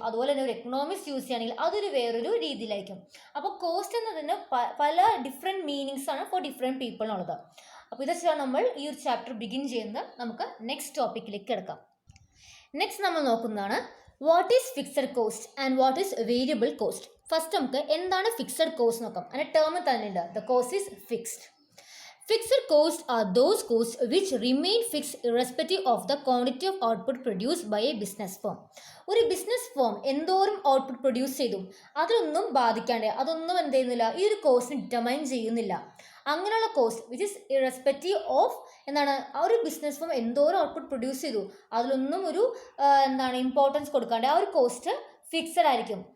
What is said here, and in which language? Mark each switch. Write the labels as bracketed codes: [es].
[ml] അതുപോലെ തന്നെ ഒരു എക്കണോമിക്സ് യൂസ് ചെയ്യുകയാണെങ്കിൽ അതൊരു വേറൊരു രീതിയിലായിരിക്കും. അപ്പോൾ കോസ്റ്റ് എന്നതിന് പല ഡിഫറെൻറ്റ് മീനിങ്സ് ആണ് ഫോർ ഡിഫറെൻറ്റ് പീപ്പിളിനുള്ളത്. അപ്പോൾ ഇത് വെച്ചാൽ നമ്മൾ ഈ ഒരു ചാപ്റ്റർ ബിഗിൻ ചെയ്യുന്നത്. നമുക്ക് നെക്സ്റ്റ് ടോപ്പിക്കിലേക്ക് കിടക്കാം. [en] next [ml] നമ്മൾ നോക്കുന്നതാണ് [en] What is fixed cost and what is variable cost. [ml] First നമുക്ക് എന്താണ് ഫിക്സഡ് കോസ്റ്റ് നോക്കാം. അതിൻ്റെ ടേം തന്നെയുണ്ട്, [en] The cost is fixed. Fixed costs are those costs which remain fixed irrespective of the quantity of output produced by a business firm. [ml] ഒരു business firm എന്തോരം output produce ചെയ്തു അതൊന്നും ബാധിക്കാണ്ട് അതൊന്നും എന്ത് ചെയ്യുന്നില്ല ഈ ഒരു കോസ്റ്റിന് ഡിറ്റർമൈൻ ചെയ്യുന്നില്ല. അങ്ങനെയുള്ള cost [en] which is irrespective of [ml] എന്താണ് ആ ഒരു ബിസിനസ് ഫേം എന്തോരം ഔട്ട്പുട്ട് പ്രൊഡ്യൂസ് ചെയ്തു അതിലൊന്നും ഒരു ഇമ്പോർട്ടൻസ് കൊടുക്കാണ്ട് ആ ഒരു കോസ്റ്റ് ഫിക്സഡ് ആയിരിക്കും.